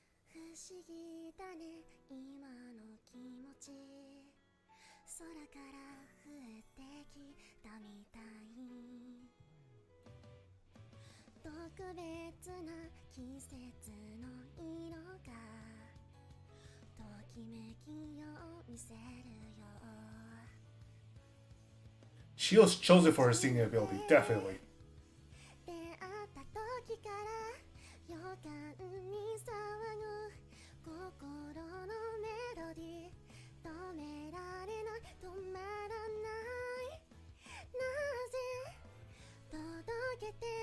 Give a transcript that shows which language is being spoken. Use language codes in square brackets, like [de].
[ja] 不思議だね今の気持ち空から降ってきたみたい特別な季節の色がときめきを見せるよ [en] She was chosen for her singing ability, definitely. [ja] 出会った時から予感に騒ぐ心のメロディー止められない止まらないなぜ届けて